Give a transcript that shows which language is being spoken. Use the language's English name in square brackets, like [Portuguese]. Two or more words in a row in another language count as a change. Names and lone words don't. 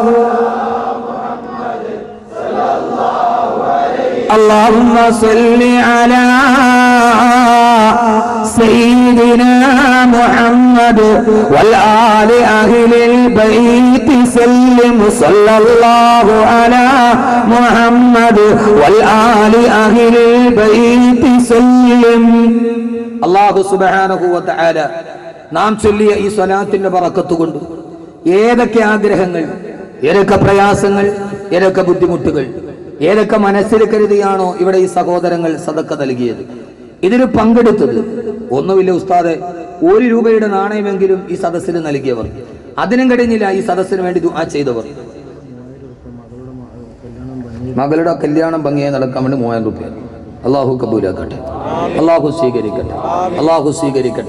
[Arabic] اللهم صل على سيدنا محمد والآل أهل البيت سلم صلى الله على محمد والآل أهل البيت سلم [Malayalam] അല്ലാഹു [Arabic] سبحانه و تعالى [Malayalam] നാം ചൊല്ലിയ ഈ സ്വലാത്തിന്റെ ബറക്കത്ത് കൊണ്ട് ഏതൊക്കെ ആഗ്രഹങ്ങൾ, ഏതൊക്കെ പ്രയാസങ്ങൾ, ഏതൊക്കെ ബുദ്ധിമുട്ടുകൾ, ഏതൊക്കെ മനസ്സിൽ കരുതിയാണോ ഇവിടെ ഈ സഹോദരങ്ങൾ സദക്ക നൽകിയത്, ഇതിന് പങ്കെടുത്തത്, ഒന്നുമില്ല ഉസ്താദെ, 1 രൂപയുടെ നാണയമെങ്കിലും ഈ സദസ്സിന് നൽകിയവർ, അതിനും കഴിഞ്ഞില്ല ഈ സദസ്സിന് വേണ്ടി ദുആ ചെയ്തവർ, മകളുടെ കല്യാണം ഭംഗിയായി നടക്കാൻ വേണ്ടി 3000 രൂപ, അള്ളാഹു കബൂലാക്കട്ടെ, അള്ളാഹു സ്വീകരിക്കട്ടെ, അള്ളാഹു സ്വീകരിക്കട്ടെ.